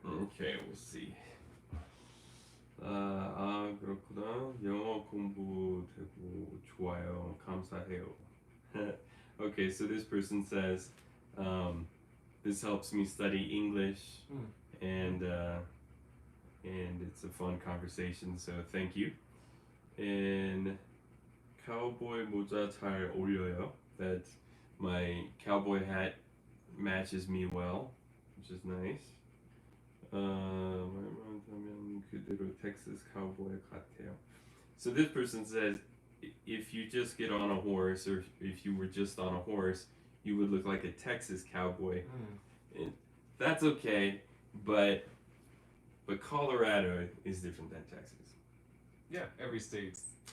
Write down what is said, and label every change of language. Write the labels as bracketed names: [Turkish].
[English] Okay, we'll see. [Korean] 그렇구나. 영어 공부 되고 좋아요. 감사해요. [English] Okay, so this person says, this helps me study English, and it's a fun conversation, so thank you. [Korean] And cowboy 모자 잘 어울려요. [English] That my cowboy hat matches me well, which is nice. [Korean] 말하면 그대로 Texas cowboy 같아요. [English] So this person says, if you just get on a horse, or if you were just on a horse, you would look like a Texas cowboy. And that's okay, but Colorado is different than Texas. Yeah, every state's.